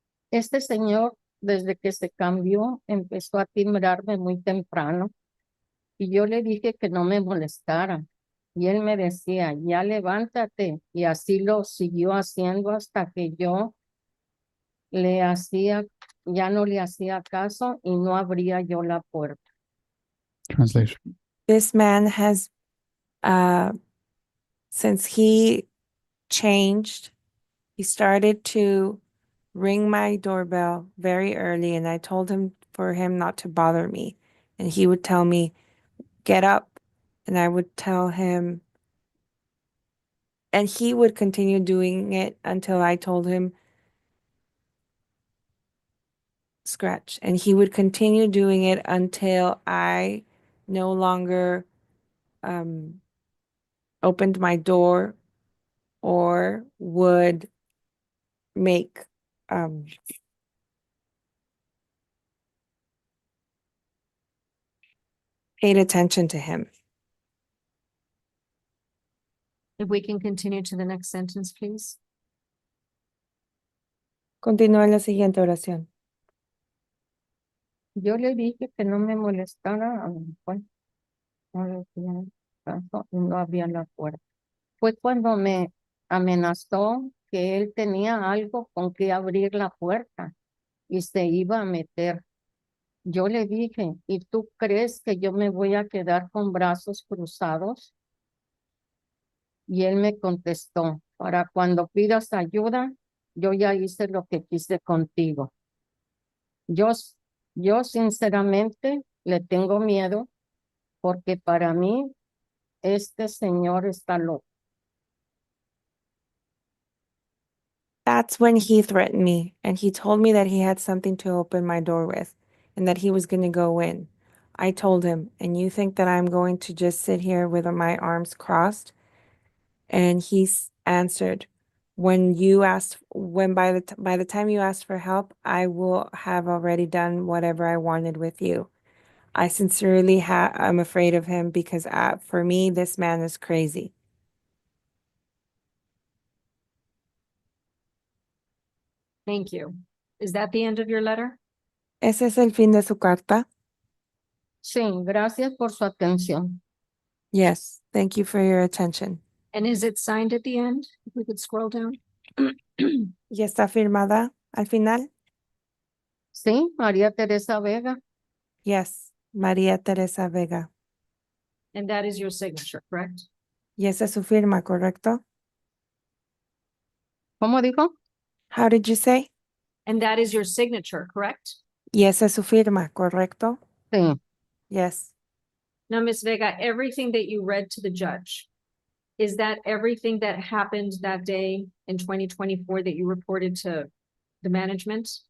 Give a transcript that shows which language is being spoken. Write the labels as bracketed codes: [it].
[es] Este señor, desde que se cambió, empezó a timbrarme muy temprano y yo le dije que no me molestara. Y él me decía, ya levántate. Y así lo siguió haciendo hasta que yo le hacía ya no le hacía caso y no abría yo la puerta. [en] Translation. This man has, since he changed, he started to ring my doorbell very early, and I told him for him not to bother me. And he would tell me, get up. And I would tell him, and he would continue doing it until I told him, scratch. And he would continue doing it until I no longer opened my door or would make paid attention to him. If we can continue to the next sentence, please. [es] Continúa la siguiente oración. Yo le dije que no me molestara, pues, no le hacía caso y no abría la puerta. Fue cuando me amenazó que él tenía algo con que abrir la puerta y se iba a meter. Yo le dije, ¿y tú crees que yo me voy a quedar con brazos cruzados? Y él me contestó, para cuando pidas ayuda, yo ya hice lo que quise contigo. Yo sinceramente le tengo miedo porque para mí este señor está loco. [en] That's when he threatened me, and he told me that he had something to open my door with and that he was going to go in. I told him, and you think that I'm going to just sit here with my arms crossed? And he answered, when by the time you asked for help, I will have already done whatever I wanted with you. I sincerely I'm afraid of him because for me, this man is crazy. Thank you. Is that the end of your letter? [es] ¿Ese es el fin de su carta? Sí, gracias por su atención. [en] Yes, thank you for your attention. And is it signed at the end? If we could scroll down. [es] ¿Y está firmada al final? Sí, María Teresa Vega. [en] Yes, María Teresa Vega. And that is your signature, correct? [es] ¿Y esa es su firma, correcto? ¿Cómo dijo? [en] How did you say? And that is your signature, correct? [es] ¿Y esa es su firma, correcto? Sí. [en] Yes. Now, Ms. Vega, everything that you read to the judge, is that everything that happened that day in 2024 that you reported to the management?